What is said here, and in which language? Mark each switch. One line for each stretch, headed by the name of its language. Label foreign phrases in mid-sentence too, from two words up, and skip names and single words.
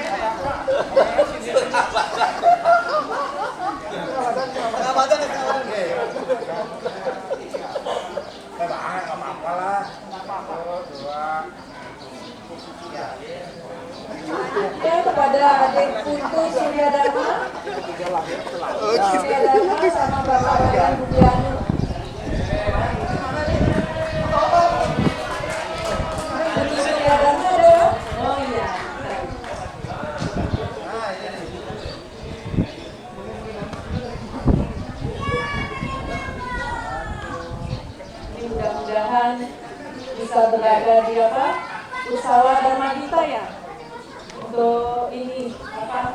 Indonesian: Setengah badan, setengah badan. Banget, nggak apa-apa lah. Ya, kepada adik Putu Suryadharma. Suryadharma sama Bapak Wayan Budianu. Putu Suryadharma ada? Oh iya. Ini mudah-mudahan bisa berada di apa? Usawa Dharma Gita ya? Untuk ini apa?